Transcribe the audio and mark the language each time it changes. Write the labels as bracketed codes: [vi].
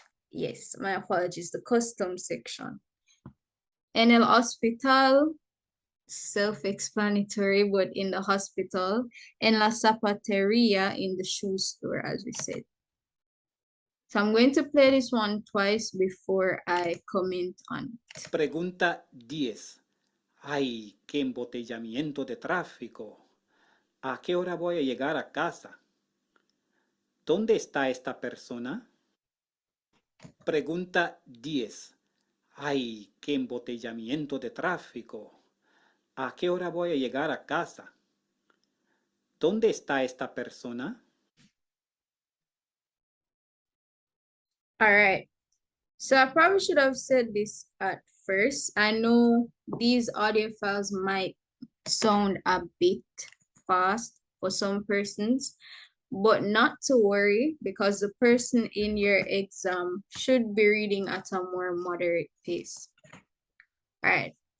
[en] Yes, my apologies, the customs section. [es] En el hospital [en] self-explanatory, but in the hospital. [es] En la zapateria, [en] in the shoe store, as we said. So I'm going to play this one twice before I comment on it. [es] Pregunta 10. ¡Ay, qué embotellamiento de tráfico! ¿A qué hora voy a llegar a casa? ¿Dónde está esta persona? Pregunta 10. ¡Ay, qué embotellamiento de tráfico! ¿A qué hora voy a llegar a casa? ¿Dónde está esta persona? [en] All right. So I probably should have said this at first. I know these audio files might sound a bit fast for some persons, but not to worry, because the person in your exam should be reading at a more moderate pace. All right.